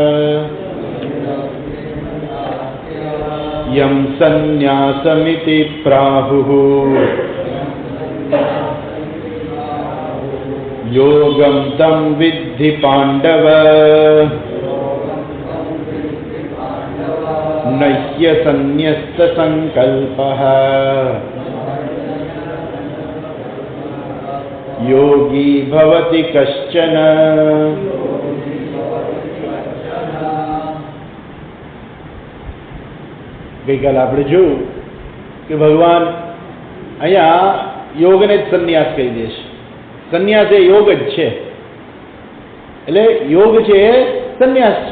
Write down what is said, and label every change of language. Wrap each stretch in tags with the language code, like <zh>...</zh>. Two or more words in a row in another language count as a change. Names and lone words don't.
<sa>यं सन्न्यासमिति प्राहुः योगं तं विद्धि पाण्डव न ह्यसन्न्यस्तसङ्कल्पः। योगी भवति कश्चन</sa> <gu>ગઈકાલે આપણે જોયું કે ભગવાન અહીંયા યોગને જ સંન્યાસ કહી દે છે. સંન્યાસ એ યોગ જ છે, એટલે યોગ છે એ સંન્યાસ છે.</gu>